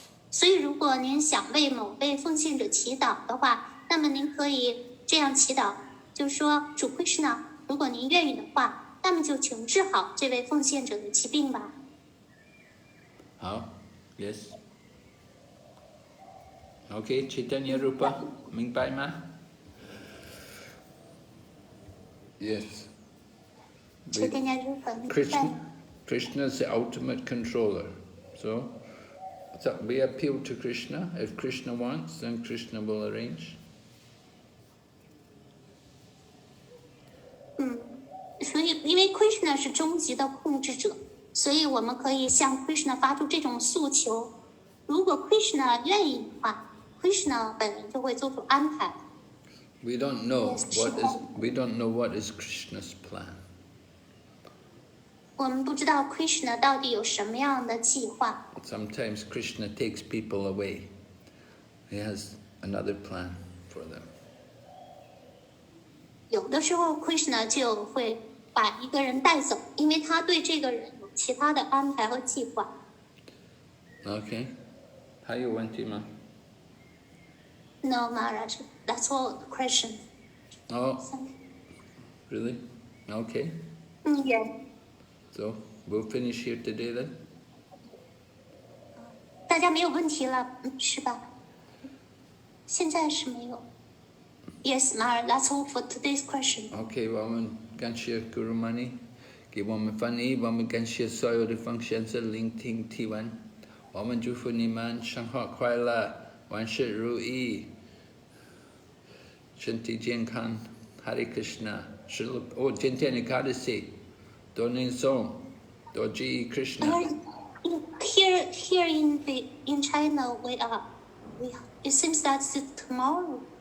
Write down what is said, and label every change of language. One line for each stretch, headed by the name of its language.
Chinese: 所以，如果您想为某位奉献者祈祷的话，那么您可以这样祈祷，就是说主 Krishna， 如果您愿意的话，那么就请治好这位奉献者的疾病吧。好 ，yes。 Okay, Chaitanya Rupa, 明白吗？
English: Yes.
Chinese: Chaitanya Rupa, 明白。
English: Krishna is the ultimate controller. So we appeal to Krishna. If Krishna wants, then Krishna will arrange.
Chinese: 所以因为 Krishna 是终极的控制者，所以我们可以向 Krishna 发出这种诉求。如果 Krishna 愿意的话， Krishna 本人就会做出安排。
English: We don't know what is Krishna's plan.
Chinese: 我们不知道 Krishna 到底有什么样的计划。
English: Sometimes Krishna takes people away. He has another plan for them.
Chinese: 有的时候 Krishna 就会把一个人带走，因为他对这个人有其他的安排和计划。 Okay. 还有问题吗？
English: No, Maharaj, that's all the question. Oh, really? Okay. Yeah. So we'll finish here today then.
Chinese: 大家没有问题了，是吧？现在是没有。
English: Yes, Maharaj, that's all for today's question.
Chinese: Okay, 我们感谢 Guru Mani， 给我们翻译，我们感谢所有的奉献者聆听提问，我们祝福你们生活快乐，万事如意，身体健康。 Hare Krishna， 今天的Ekadasi，多念诵，多记忆 Krishna。
English: Here in China, it seems that's tomorrow.